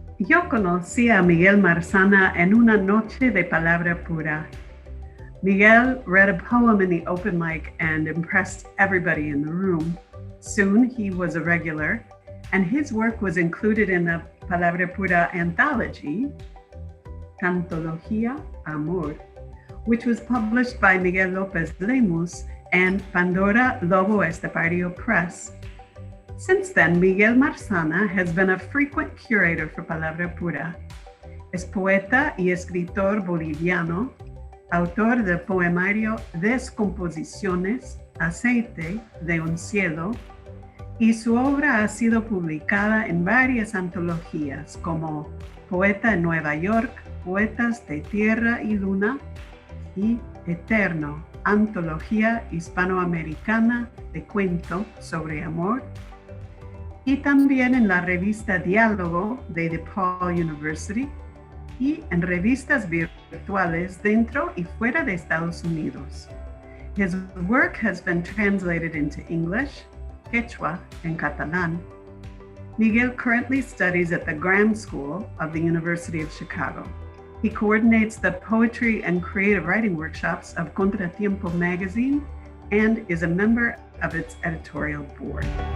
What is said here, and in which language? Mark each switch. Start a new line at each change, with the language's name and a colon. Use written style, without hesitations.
Spanish: Yo conocí a Miguel Marzana en una noche de Palabra Pura.
English: Miguel read a poem in the open mic and impressed everybody in the room. Soon he was a regular, and his work was included in the Palabra Pura anthology, Antología Amor, which was published by Miguel López Lemus and Pandora Lobo Estepario Press. Since then, Miguel Marzana has been a frequent curator for Palabra Pura.
Spanish: Es poeta y escritor boliviano, autor del poemario Descomposiciones, Aceite de un cielo, y su obra ha sido publicada en varias antologías como Poeta en Nueva York, Poetas de Tierra y Luna y Eterno, Antología Hispanoamericana de Cuento sobre Amor, y también en la revista Diálogo de DePaul University y en revistas virtuales dentro y fuera de Estados Unidos.
English: His work has been translated into English, Quechua, and Catalan. Miguel currently studies at the Graham School of the University of Chicago. He coordinates the poetry and creative writing workshops of Contratiempo magazine and is a member of its editorial board.